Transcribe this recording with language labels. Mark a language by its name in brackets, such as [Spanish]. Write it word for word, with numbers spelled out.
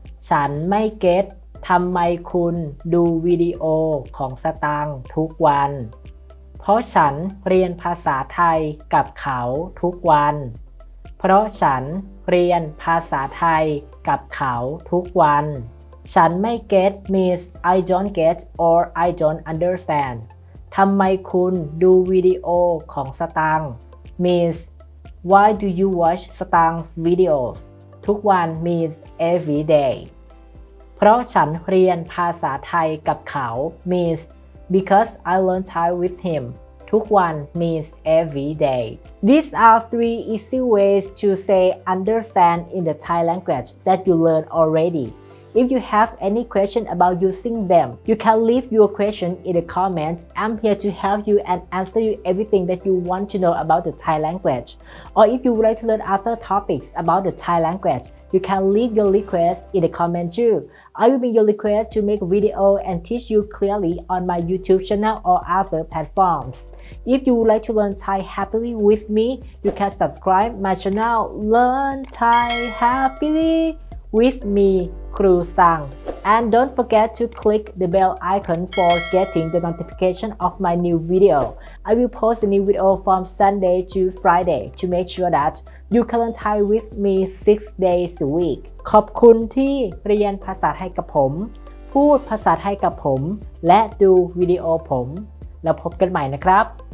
[Thai] ฉันไม่เก็ตทำไมคุณดูวิดีโอของสตางค์ทุกวัน เพราะฉันเรียนภาษาไทยกับเขาทุกวัน เพราะฉันเรียนภาษาไทยกับเขาทุกวัน ฉันไม่เก็ต [English] means I don't get or I don't understand [Thai] ทำไมคุณดูวิดีโอของสตางค์ [English] means Why do you watch Stang's videos? [Thai] ทุกวัน [English] means every day. [Thai] เพราะฉันเรียนภาษาไทยกับเขา [English] means because I learn Thai with him. [Thai] ทุกวัน [English] means every day. These are three easy ways to say understand in the Thai language that you learn already. If you have any question about using them, you can leave your question in the comments. I'm here to help you and answer you everything that you want to know about the Thai language. Or if you would like to learn other topics about the Thai language, you can leave your request in the comment too. I will make your request to make a video and teach you clearly on my YouTube channel or other platforms. If you would like to learn Thai happily with me, you can subscribe my channel Learn Thai Happily with me, Kru Sang. And don't forget to click the bell icon for getting the notification of my new video. I will post a new video from Sunday to Friday to make sure that you can learn Thai with me six days a week. [Thai] ขอบคุณที่เรียนภาษาไทยกับผม พูดภาษาไทยกับผม และดูวิดีโอผม แล้วพบกันใหม่นะครับ